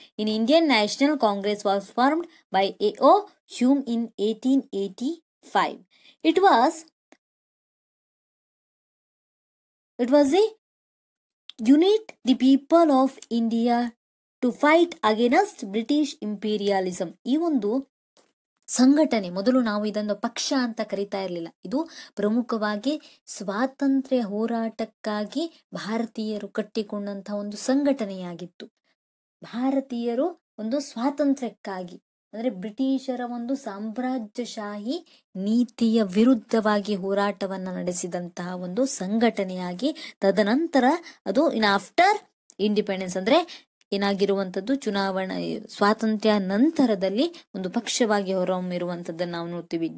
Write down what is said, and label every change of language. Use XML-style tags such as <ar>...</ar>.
<en>In Indian National Congress was formed by A.O. Hume in 1885. It was a unite the people of India to fight against British imperialism.</en> <kn>ಈ ಒಂದು ಸಂಘಟನೆ, ಮೊದಲು ನಾವು ಇದೊಂದು ಪಕ್ಷ ಅಂತ ಕರಿತಾ ಇರಲಿಲ್ಲ. ಇದು ಪ್ರಮುಖವಾಗಿ ಸ್ವಾತಂತ್ರ್ಯ ಹೋರಾಟಕ್ಕಾಗಿ ಭಾರತೀಯರು ಕಟ್ಟಿಕೊಂಡಂತಹ ಒಂದು ಸಂಘಟನೆಯಾಗಿತ್ತು. ಭಾರತೀಯರು ಒಂದು ಸ್ವಾತಂತ್ರ್ಯಕ್ಕಾಗಿ ಅಂದ್ರೆ ಬ್ರಿಟಿಷರ ಒಂದು ಸಾಮ್ರಾಜ್ಯಶಾಹಿ ನೀತಿಯ ವಿರುದ್ಧವಾಗಿ ಹೋರಾಟವನ್ನ ನಡೆಸಿದಂತಹ ಒಂದು ಸಂಘಟನೆಯಾಗಿ, ತದನಂತರ ಅದು</kn> <en>after independence</en> <kn>ಅಂದ್ರೆ ಏನಾಗಿರುವಂತದ್ದು ಚುನಾವಣಾ ಸ್ವಾತಂತ್ರ್ಯ ನಂತರದಲ್ಲಿ ಒಂದು ಪಕ್ಷವಾಗಿ ಹೊರಹೊಮ್ಮಿರುವಂತದ್ದನ್ನು ನಾವು ನೋಡ್ತೀವಿ.</kn>